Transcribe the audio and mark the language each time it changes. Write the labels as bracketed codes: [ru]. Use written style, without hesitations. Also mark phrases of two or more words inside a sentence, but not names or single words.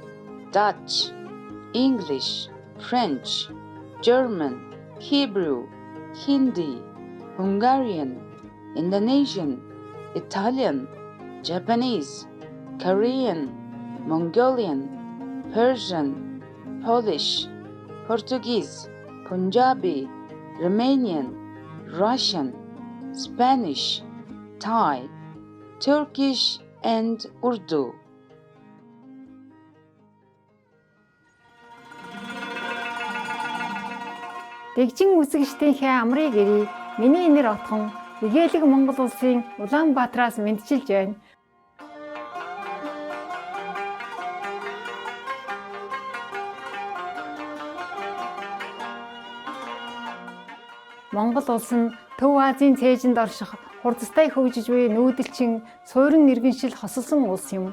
[en] Dutch, English, French, German, Hebrew, Hindi, Hungarian, Indonesian, Italian, Japanese, Korean, Mongolian, Persian, Polish, Portuguese, Punjabi, Romanian, Russian, Spanish, Thai, Turkish, and Urdu. [mn] Дэгжин үзэгчдийнхээ амрыг ирье. Миний нэр Отхон, Нэгээлэг Монгол улсын Улаанбаатараас мэдчилж байна. Монгол улс нь Төв Азийн цээжинд орших хурдастай хөгжиж буй нүүдэлчин суурин иргэншил хосолсон улс юм.